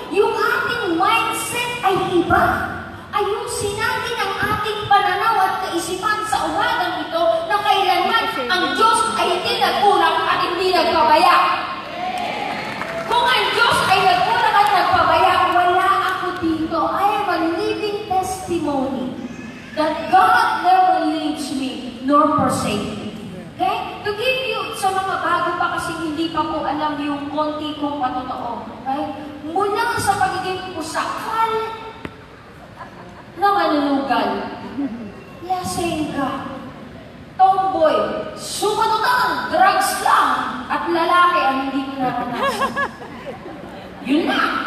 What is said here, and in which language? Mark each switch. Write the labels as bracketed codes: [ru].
[tl] Yung ating mindset ay iba. Ayusin natin ang ating pananaw at kaisipan sa umagang ito na kailanman ang Diyos ay hindi nagkulang at hindi nagpabaya. Kung ang Diyos ay nagkulang at nagpabaya, wala ako dito. [en] I am a living testimony that God never leaves me nor forsake me. Okay? To give you, [tl] sa mga bago pa kasi hindi pa po alam yung konti kong patotoo. Okay? Mula sa pagiging pusakal na manulugal, lasengga, tomboy, sumatutan, drugs lang, at lalaki ang hindi ko naranasan. Yun na!